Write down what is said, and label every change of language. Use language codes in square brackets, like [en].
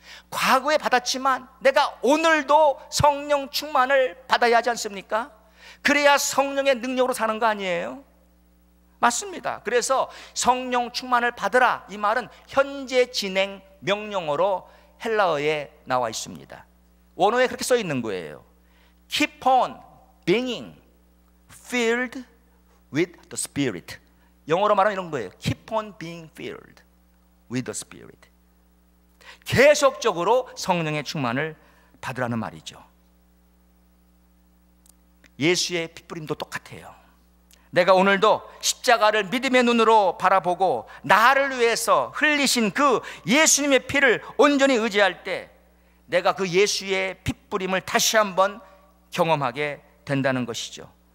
[ko] 과거에 받았지만 내가 오늘도 성령 충만을 받아야 하지 않습니까? 그래야 성령의 능력으로 사는 거 아니에요? 맞습니다. 그래서 성령 충만을 받으라, 이 말은 현재 진행 명령어로 헬라어에 나와 있습니다. 원어에 그렇게 써 있는 거예요. [en] Keep on being filled with the Spirit. [ko] 영어로 말하면 이런 거예요. [en] Keep on being filled with the Spirit. [ko] 계속적으로 성령의 충만을 받으라는 말이죠. 예수의 핏부림도 똑같아요. 내가 오늘도 십자가를 믿음의 눈으로 바라보고 나를 위해서 흘리신 그 예수님의 피를 온전히 의지할 때 내가 그 예수의 핏부림을 다시 한번 경험하게 된다는 것이죠.